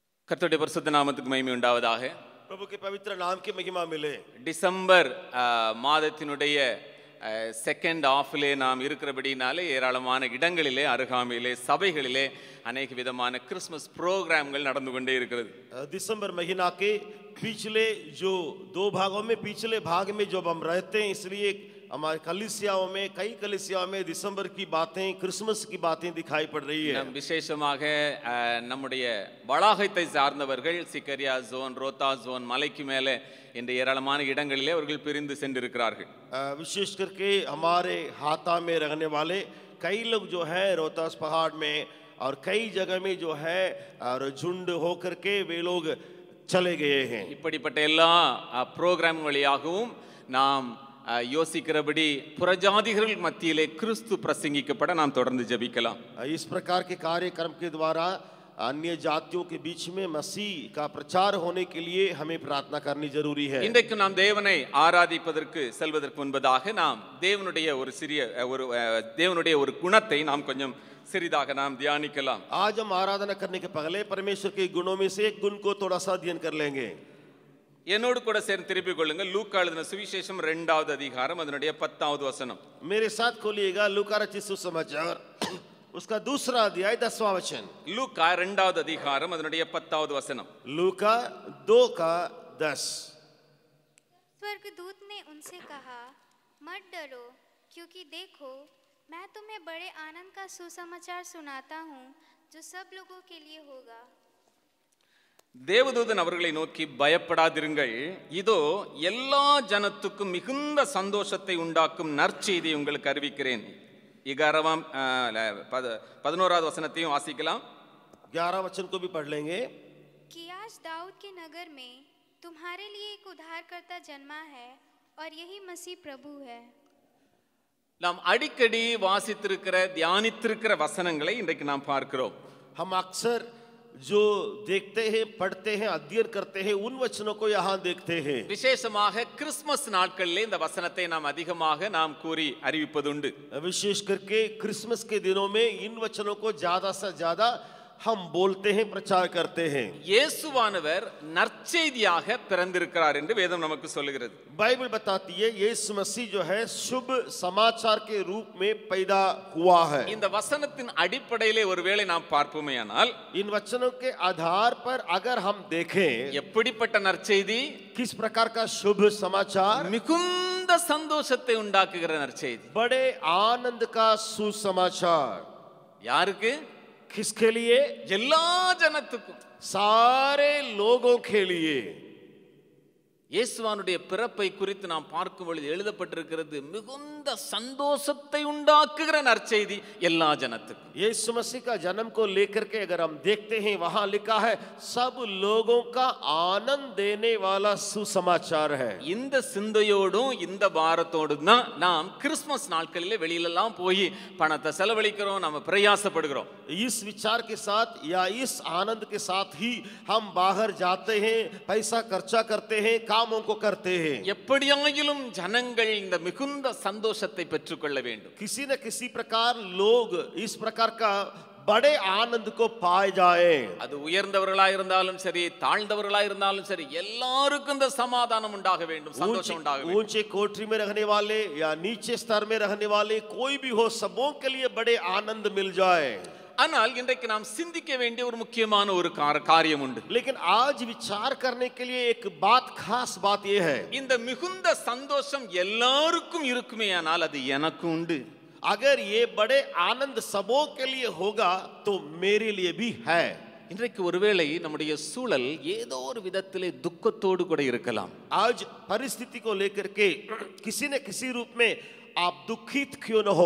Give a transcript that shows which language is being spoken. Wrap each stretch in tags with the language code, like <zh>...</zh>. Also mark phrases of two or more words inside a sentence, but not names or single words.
<ta>கர்த்தருடைய பரிசுத்த நாமத்துக்கு மகிமை உண்டாவதாக.</ta> <hi>प्रभु के पवित्र नाम की महिमा मिले.</hi> <ta>டிசம்பர் மாதத்தினுடைய</ta> <en>second half</en> <ta>நாம் இருக்கிறபடினாலே ஏராளமான இடங்களிலே அருகாமையிலே சபைகளிலே अनेक விதமான கிறிஸ்மஸ் ப்ரோக்ராம்கள் நடந்து கொண்டே இருக்கிறது.</ta> <hi>दिसंबर महीना के पिछले जो दो भागों में पिछले भाग में जब हम रहते हैं, इसलिए हमारे कलीसियाओं में कई कलीसियाओं में दिसंबर की बातें, क्रिसमस की बातें दिखाई पड़ रही है.</hi> <ta>விசேஷமாக நம்முடைய வளாகத்தை சார்ந்தவர்கள் சிக்கரியா ஜோன், ரோத்தா ஜோன், மலைக்கு மேலே இந்த ஏராளமான இடங்களிலே அவர்கள் பிரிந்து சென்றிருக்கிறார்கள்.</ta> <hi>विशेष करके हमारे हाथा में रहने वाले कई लोग जो है रोहतास पहाड़ में और कई जगह में जो है और झुंड होकर के वे लोग चले गए हैं.</hi> <ta>இப்படிப்பட்ட எல்லா ப்ரோக்ராம் வழியாகவும் நாம் யோசிக்கிறபடி புறஜாதிகள் மத்தியிலே கிறிஸ்து பிரசங்கிக்கப்பட நாம் தொடர்ந்து ஜெபிக்கலாம்.</ta> <hi>इस प्रकार के कार्यक्रम के द्वारा अन्य जातियों के बीच में मसीह का प्रचार होने के लिए हमें प्रार्थना करनी जरूरी है.</hi> <ta>இன்றைக்கு நாம் தேவனை ஆராதிப்பதற்கு செல்வதற்கு முன்பதாக நாம் தேவனுடைய ஒரு குணத்தை நாம் கொஞ்சம் சிறிதாக நாம் தியானிக்கலாம்.</ta> <hi>आज हम आराधना करने के पहले परमेश्वर के गुणों में से एक गुण को थोड़ा सा अध्ययन कर लेंगे.</hi> <ta>என்னோடு கூட சேர்ந்து திருப்பிக் கொள்ளுங்கள். லூக்கா எழுதின சுவிசேஷம் 2வது அதிகாரம் அதனுடைய 10வது வசனம்.</ta> <hi>मेरे साथ खोलिएगा लूका रचित सुसमाचार उसका दूसरा अध्याय 10वां वचन.</hi> <ta>லூக்கா 2வது அதிகாரம் அதனுடைய 10வது வசனம்.</ta> <hi>लूका 2 का 10. स्वर्गदूत ने उनसे कहा, मत डरो, क्योंकि देखो मैं तुम्हें बड़े आनंद का सुसमाचार सुनाता हूँ जो सब लोगों के लिए होगा.</hi> <ta>தேவதூதன் அவர்களை நோக்கி, பயப்படாதிருங்கள், இதோ எல்லா ஜனத்துக்கும் மிகுந்த சந்தோஷத்தை உண்டாக்கும் நற்செய்தி உங்களுக்கு அறிவிக்கிறேன். 11வது வசனத்தையும் வாசிக்கலாம்.</ta> <hi>11 वचन को भी पढ़ लेंगे. कि आज दाऊद के नगर में तुम्हारे लिए एक उद्धारकर्ता जन्मा है और यही मसीह प्रभु है.</hi> <ta>நாம் அடிக்கடி வாசித்திருக்கிற தியானித்திருக்கிற வசனங்களை இன்றைக்கு நாம் பார்க்கிறோம்.</ta> <hi>हम अक्सर जो देखते हैं, पढ़ते हैं, अध्ययन करते हैं, उन वचनों को यहाँ देखते हैं.</hi> <ta>விசேஷமாக கிறிஸ்மஸ் நாட்களிலே இந்த வசனத்தை நாம் அதிகமாக நாம் கூறி அறிவிப்பதுண்டு.</ta> <hi>विशेष करके क्रिसमस के दिनों में इन वचनों को ज्यादा से ज्यादा हम बोलते हैं, प्रचार करते हैं.</hi> <ta>இயேசுவானவர் நற்செய்தியாக பிறந்திருக்கிறார் என்று வேதம் நமக்கு சொல்லுகிறது.</ta> <hi>बाइबल बताती है यीशु मसीह जो है शुभ समाचार के रूप में पैदा हुआ है.</hi> <ta>இந்த வசனத்தின் அடிப்படையிலே ஒருவேளை நாம் பார்ப்போமேயானால்,</ta> <hi>इन वचनों के आधार पर अगर हम देखें</hi> <ta>எப்படிப்பட்ட நற்செய்தி,</ta> <hi>किस प्रकार का शुभ समाचार,</hi> <ta>மிகுந்த சந்தோஷத்தை உண்டாக்குகிற நற்செய்தி.</ta> <hi>बड़े आनंद का सुसमाचार.</hi> <ta>யாருக்கு?</ta> <hi>किसके लिए?</hi> <ta>எல்லா ஜனத்துக்கும்,</ta> <hi>सारे लोगों के लिए.</hi> <ta>இயேசுவானுடைய பிறப்பை குறித்து நாம் பார்க்கும் பொழுது எழுதப்பட்டிருக்கிறது, மிகுந்த சந்தோஷத்தை உண்டாக்குகிற நற்செய்தி எல்லா ஜனத்துக்கும்.</ta> <hi>यीशु मसीह का जन्म को लेकर के अगर हम देखते हैं, वहां लिखा है सब लोगों का आनंद देने वाला सुसमाचार है.</hi> <ta>இந்த சிந்தையோடும் இந்த பாரத்தோடும் தான் நாம் கிறிஸ்மஸ் நாட்களிலே வெளியிலெல்லாம் போய் பணத்தை செலவழிக்கிறோம், நம்ம பிரயாசப்படுகிறோம்.</ta> <hi>इस विचार के साथ या इस आनंद के साथ ही हम बाहर जाते हैं, पैसा खर्चा करते हैं, कामों को करते हैं.</hi> <ta>எப்படியாயிலும் ஜனங்கள் இந்த மிகுந்த சந்தோஷத்தை பெற்றுக்கொள்ள வேண்டும்.</ta> <hi>किसी न किसी प्रकार लोग इस प्रकार का बड़े आनंद को पाए जाए.</hi> <ta>அது உயர்ந்தவர்களா இருந்தாலும் சரி, தாழ்ந்தவர்களா இருந்தாலும் சரி, எல்லாருக்கும் இந்த சமாதானம் உண்டாக வேண்டும், சந்தோஷம் உண்டாக வேண்டும்.</ta> <hi>ऊंचे कोठरी में रहने वाले या नीचे स्तर में रहने वाले कोई भी हो, सबों के लिए बड़े आनंद मिल जाए.</hi> <ta>ஆனால் இன்றைக்கு நாம் சிந்திக்க வேண்டிய ஒரு முக்கியமான ஒரு காரியம் உண்டு.</ta> <hi>लेकिन आज विचार करने के लिए एक बात, खास बात यह है,</hi> <ta>இந்த மிகுந்த சந்தோஷம் எல்லாருக்கும் இருக்குமேயானால் அது எனக்கு உண்டு.</ta> <hi>अगर ये बड़े आनंद सबों के लिए होगा तो मेरे लिए भी है.</hi> <ta>இன்றைக்கு ஒருவேளை நம்முடைய சூழல் ஏதோ ஒரு விதத்திலே துக்கத்தோடு கூட இருக்கலாம்.</ta> <hi>आज परिस्थिति को लेकर के किसी न किसी रूप में आप दुखित क्यों न हो.</hi>